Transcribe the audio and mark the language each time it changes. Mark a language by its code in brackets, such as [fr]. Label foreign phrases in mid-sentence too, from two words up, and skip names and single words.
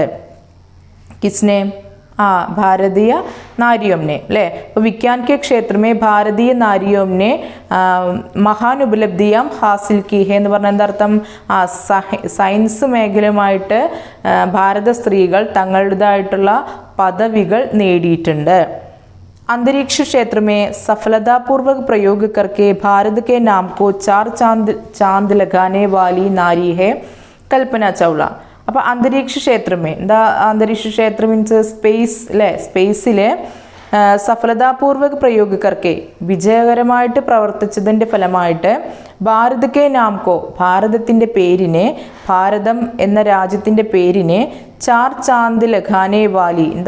[hi] किसने? भारतीय नारियों ने അല്ലേ. [ml] അപ്പോൾ [hi] विज्ञान के क्षेत्र में भारतीय नारियों ने महान उपलब्धियां हासिल की है [ml] എന്ന് പറഞ്ഞാൽ എന്താർത്ഥം? സയൻസ് മേഖലയുമായിട്ട് ഭാരത സ്ത്രീകൾ തങ്ങളുടേതായിട്ടുള്ള പദവികൾ നേടിയിട്ടുണ്ട്. [hi] अंतरिक्ष क्षेत्र में सफलतापूर्वक प्रयोग करके भारत के नाम को 4 चांद लगाने वाली नारी है कल्पना चावला. [ml] അപ്പോൾ [hi] अंतरिक्ष क्षेत्र में [ml] എന്താ? അന്തരീക്ഷ ക്ഷേത്രം [en] means space [ml] അല്ലേ. സ്പേസിലെ [hi] सफलतापूर्वक प्रयोग करके [ml] വിജയകരമായിട്ട് പ്രവർത്തിച്ചതിൻ്റെ ഫലമായിട്ട് [hi] भारत के नाम को [ml] ഭാരതത്തിൻ്റെ പേരിനെ, ഭാരതം എന്ന രാജ്യത്തിൻ്റെ പേരിനെ [hi] 4 चांद लगाने वाली [ml] എന്താ?